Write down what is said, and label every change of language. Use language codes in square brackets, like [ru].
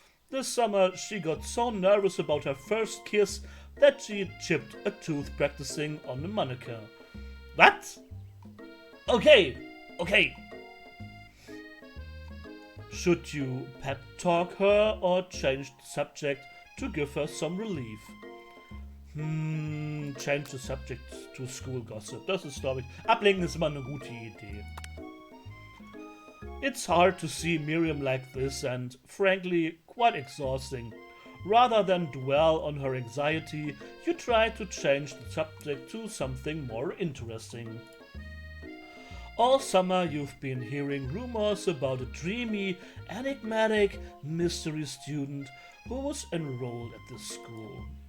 [en] This summer she got so nervous about her first kiss that she chipped a tooth practicing on the mannequin. What? Okay. Should you pep talk her or change the subject to give her some relief? Change the subject to school gossip. [de] Das ist, glaube ich, ablenken ist immer eine gute Idee. [en] It's hard to see Miriam like this and, frankly, quite exhausting. Rather than dwell on her anxiety, you try to change the subject to something more interesting. All summer you've been hearing rumors about a dreamy, enigmatic mystery student who was enrolled at this school.